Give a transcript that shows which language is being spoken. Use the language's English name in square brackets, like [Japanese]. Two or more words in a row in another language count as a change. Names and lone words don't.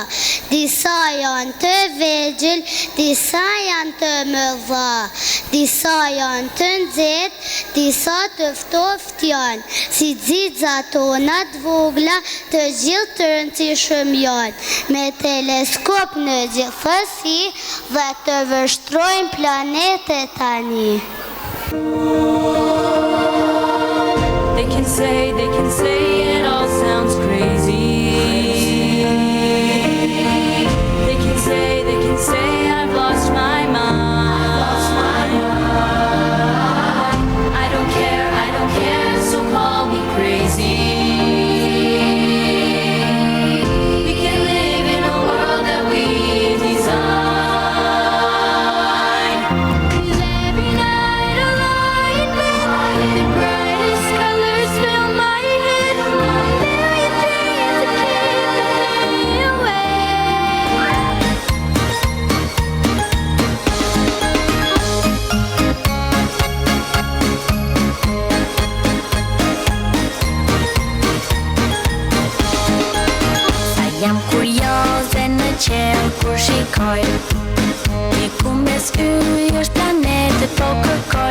[Albanian] Disa janë të vegjël, disa janë të mëdha, disa janë të nxehtë, disa të ftoftë janë. Si xixat tona të vogla, të gjithë të rëndësishëm janë. Me teleskop në gjithësi dhe të vështrojnë planetet tani. [English] They can say it all sounds crazy. They can say I've lost my mind. I don't care, so call me crazy. We can live in a world that we design. 'Cause every night a light with the brightest colors fill my head. Million dreams to keep me away. [Albanian] Sa jam kurioze në qel kur shikoj, diku mes yj është planetet po kërkoj.